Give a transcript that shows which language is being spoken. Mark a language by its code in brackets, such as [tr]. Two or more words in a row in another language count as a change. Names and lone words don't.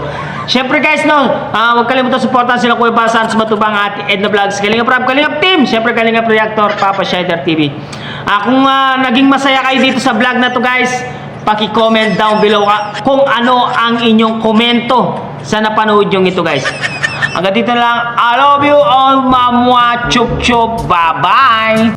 [tl] Syempre, guys, no, huwag kalimutan supportan sila Kuya Basan, Matubang, Ate Edna Vlogs, Kalingap Rap, Kalingap Team, syempre Kalingap Reactor, Papa Shider TV. Kung naging masaya kayo dito sa vlog na to, guys, paki- [en] comment down below [tl] kung ano ang inyong komento sa napanood yung ito, guys. Hanggang dito na lang. [en] I love you all, mamwa, chup chup, bye bye.